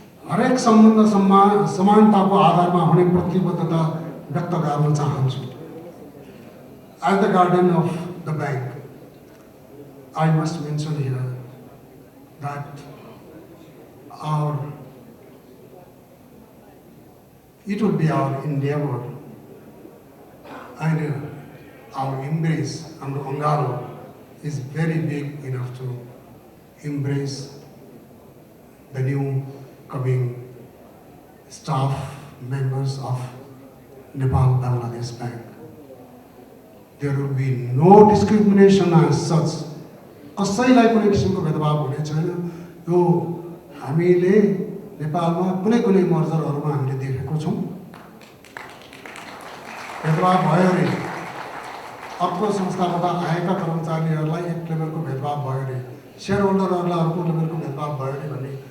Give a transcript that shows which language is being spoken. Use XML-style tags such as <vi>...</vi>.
<ne>हरेक सम्बन्ध समानताको आधारमा हुने प्रतिबद्धता व्यक्त गर्न चाहन्छु।</ne> <en>As the guardian of the bank, I must mention here that it will be our endeavor and our embrace under Ongaro is very big enough to embrace the new coming staff members of Nepal Bangladesh Bank. There will be no discrimination as such.</en> <ne>कसैलाई कुनै किसिमको भेदभाव हुने छैन। यो हामीले नेपालमा कुनै मर्जरहरूमा हामीले देखेको छौँ। भेदभाव भयो अरे अर्को संस्थाबाट आएका कर्मचारीहरूलाई एक लेभलको भेदभाव भयो अरे, शेयर होल्डरहरूलाई अर्को लेभलको भेदभाव भयो अरे भन्ने</ne>